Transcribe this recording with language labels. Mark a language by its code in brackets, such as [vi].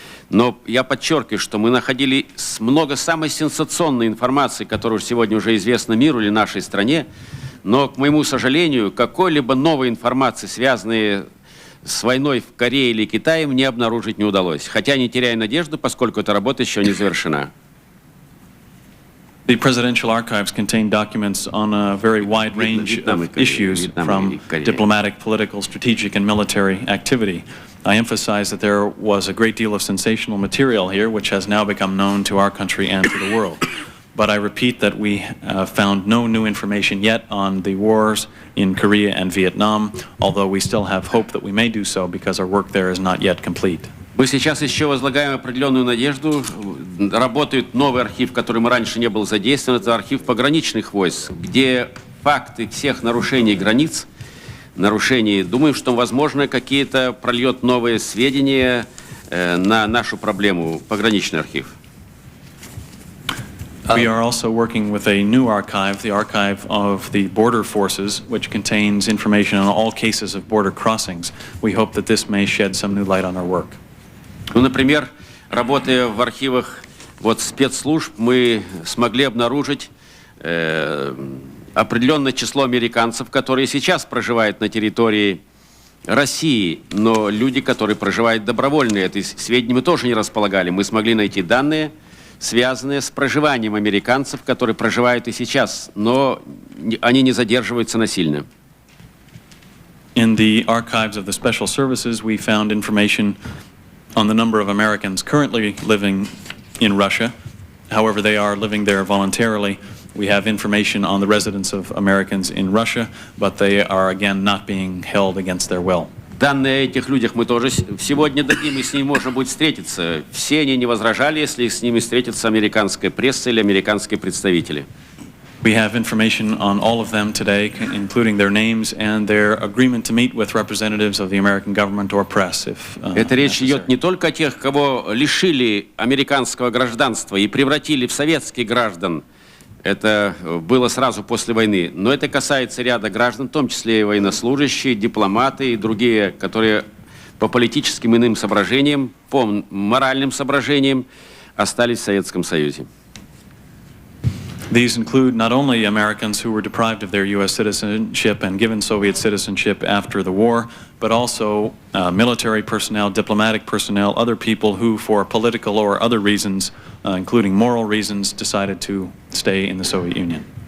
[ru] Но я подчеркиваю, что мы находили много самой сенсационной информации, которая сегодня уже известна миру или нашей стране, но, к моему сожалению, какой-либо новой информации, связанной с войной в Корее или Китае, мне обнаружить не удалось. Хотя не теряю надежду, поскольку эта работа еще не завершена. [en] The presidential archives contain documents on a very wide range of issues, from diplomatic, political, strategic, and military activity. I emphasize that there was a great deal of sensational material here, which has now become known to our country and to the world. But I repeat that we found no new information yet on the wars in Korea and Vietnam, although we still have hope that we may do so because our work there is not yet complete. [ru] Мы сейчас еще возлагаем определенную надежду. Работает новый архив, который раньше не был задействован. Это архив пограничных войск, где факты всех нарушений границ, думаем, что, возможно, какие-то прольет новые сведения на нашу проблему, пограничный архив. [en] We are also working with a new archive, the archive of the border forces, which contains information on all cases of border crossings. We hope that this may shed some new light on our work. [ru] Ну, например, работая в архивах спецслужб, мы смогли обнаружить определенное число американцев, которые сейчас проживают на территории России, но люди, которые проживают добровольно, эти сведения мы тоже не располагали. Мы смогли найти данные, связанные с проживанием американцев, которые проживают и сейчас, но они не задерживаются насильно. [en] In the archives of the Special Services, we found information on the number of Americans currently living in Russia. However, they are living there voluntarily. We have information on the residence of Americans in Russia, but they are, again, not being held against their will. [ru] Данные о этих людях мы тоже сегодня дадим, и с ними можно будет встретиться. Все они не возражали, если с ними встретится американская пресса или американские представители. [en] We have information on all of them today, including their names and their agreement to meet with representatives of the American government or press, if [ru] Это речь идет не только о тех, кого лишили американского гражданства и превратили в советских граждан. Это было сразу после войны. Но это касается ряда граждан, в том числе и военнослужащие, дипломаты и другие, которые по политическим иным соображениям, по моральным соображениям остались в Советском Союзе. [en] These include not only Americans who were deprived of their U.S. citizenship and given Soviet citizenship after the war, but also military personnel, diplomatic personnel, other people who, for political or other reasons, including moral reasons, decided to stay in the Soviet Union.